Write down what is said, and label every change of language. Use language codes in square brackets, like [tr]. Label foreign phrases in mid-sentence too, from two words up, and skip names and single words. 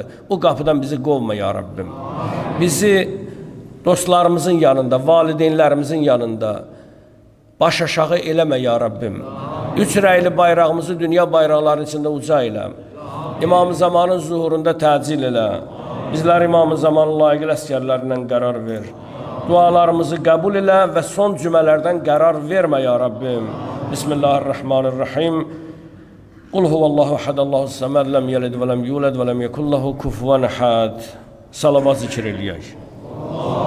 [az] O qapıdan bizi qovma ya Rabbim. Bizi dostlarımızın yanında, valideynlərimizin yanında baş aşağı eləmə ya Rabbim. Üç rəyli bayrağımızı dünya bayraqlarının içində uca elə. İmam-ı Zamanın zuhurunda təcil elə. Bizlər İmam-ı Zamanın layiqli əsgərlərindən qərar ver. Dualarımızı qəbul elə və son cümələrdən qərar vermə ya Rabbim. [ar] Bismillahirrahmanirrahim. قل هو الله أحد الله الصمد لم يلد ولم يولد ولم يكن له كفوا أحد. [az] Salavat zikr eləyək.